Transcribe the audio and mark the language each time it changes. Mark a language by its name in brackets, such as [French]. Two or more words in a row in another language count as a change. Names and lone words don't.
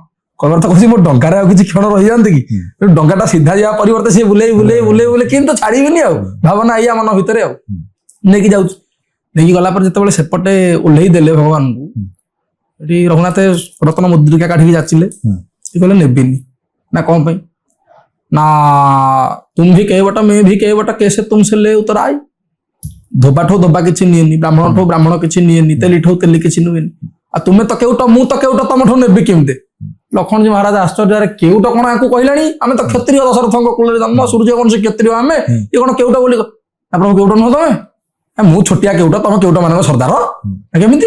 [Odia] କୈବର୍ତ୍ତ କହୁଛି ମୋ ଡଙ୍ଗାରେ ଆଉ କିଛି କ୍ଷଣ ରହିଯାଆନ୍ତି କି ଡଙ୍ଗାଟା ସିଧା ଯିବା ପରିବର୍ତ୍ତେ ସିଏ ବୁଲେଇ କିନ୍ତୁ ଛାଡିବିନି ଆଉ ଭାବନା ଏଇଆ ମନ ଭିତରେ ଆଉ ନେଇକି ଯାଉଛି। ନେଇକି ଗଲା ପରେ ଯେତେବେଳେ ସେପଟେ ଓହ୍ଲେଇ ଦେଲେ ଭଗବାନଙ୍କୁ ଏଠି ରଘୁନାଥ ରତ୍ନ ମୁଦ୍ରିକା କାଢିକି ଯାଚିଲେ କହିଲେ ନେବିନି। ନା କଣ ପାଇଁ ନା [Hindi] तुम भी केवट मैं भी केवट कैसे ତୁମसे ले उतर आई। [Odia] ଧୋବାଠୁ ଧୋବା କିଛି ନିଏନି ବ୍ରାହ୍ମଣଠୁ ବ୍ରାହ୍ମଣ କିଛି ନିଏନି ତେଲିଠୁ ତେଲି କିଛି ନୁହେନି। ଆଉ ତୁମେ ତ କେଉଟ ମୁଁ ତ କେଉଟ ତମଠୁ ନେବି କେମିତି। ଲକ୍ଷ୍ମଣଜୀ ମହାରାଜ ଆଶ୍ଚର୍ଯ୍ୟରେ କେଉଟ କଣ ଆଙ୍କୁ କହିଲାଣି ଆମେ ତ କ୍ଷତ୍ରିୟ ଦଶରଥଙ୍କ କୁଳରେ ଜନ୍ମ ସୂର୍ଯ୍ୟବଂଶୀ କ୍ଷତ୍ରିୟ ଆମେ ଇଏ କଣ କେଉଟ ବୋଲି। ଆପଣ କେଉଟ ନୁହଁ ତମେ ମୁଁ ଛୋଟିଆ କେଉଟ ତମ କେଉଟ ମାନଙ୍କ ସର୍ଦ୍ଦାର କେମିତି।